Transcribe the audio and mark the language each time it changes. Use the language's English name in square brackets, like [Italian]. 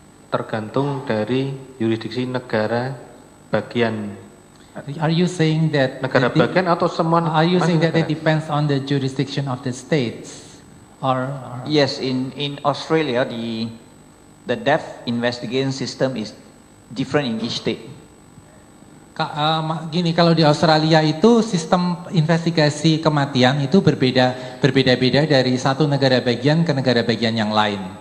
[Indonesian] Tergantung dari jurisdiksi negara bagian. [English] Are you saying that [Indonesian] Negara bagian atau semua? [English] Are you saying that it [Indonesian] negara? [English] depends on the jurisdiction of the states? Or Yes, in Australia the death investigation system is different in each state. [Indonesian] Gini, kalau di Australia itu sistem investigasi kematian itu berbeda-beda dari satu negara bagian ke negara bagian yang lain.